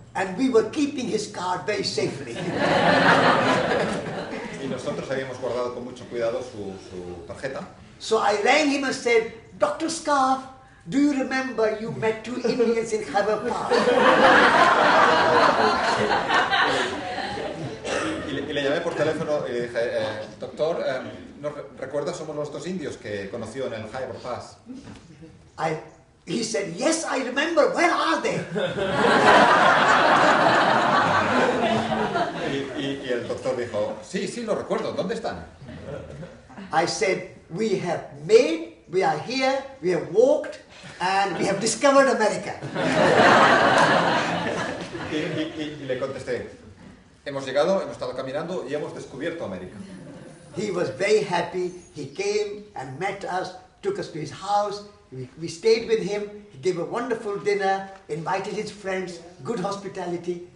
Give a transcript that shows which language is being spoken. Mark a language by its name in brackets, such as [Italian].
[English] And we were keeping his card very safely. [Spanish] Y nosotros habíamos guardado con mucho cuidado su tarjeta. [English] So I rang him and said, Dr. Scarf, do you remember you met 2 Indians in Khyber Pass? [Spanish] Y le llamé por teléfono y le dije, doctor, ¿no recuerda? Somos los 2 indios que conoció en el Khyber Pass. [English] He said, yes, I remember. Where are they? [Spanish] Y el doctor dijo, sí, lo recuerdo. ¿Dónde están? [English] I said, we are here, we have walked, and we have discovered America. [Spanish] Y le contesté, hemos llegado, hemos estado caminando y hemos descubierto América. [English] He was very happy. He came and met us, took us to his house. We stayed with him. He gave a wonderful dinner, invited his friends, good hospitality.